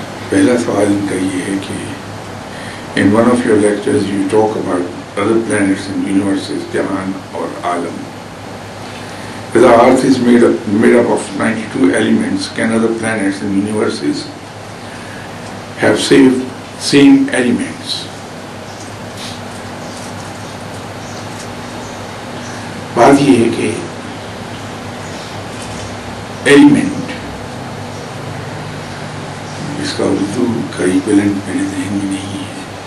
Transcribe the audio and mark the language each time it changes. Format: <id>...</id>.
<ur>پہلا سوال ان کا یہ ہے کہ</ur> <en>in one of your lectures you talk about other planets and universes, Jahan or Alam. The Earth is made up of 92 elements. Can other planets and universes have same elements?</en> <ur>بات یہ ہے کہ ایلیمنٹ اس کا اردو کا equivalent میرے ذہن میں نہیں ہے.</ur>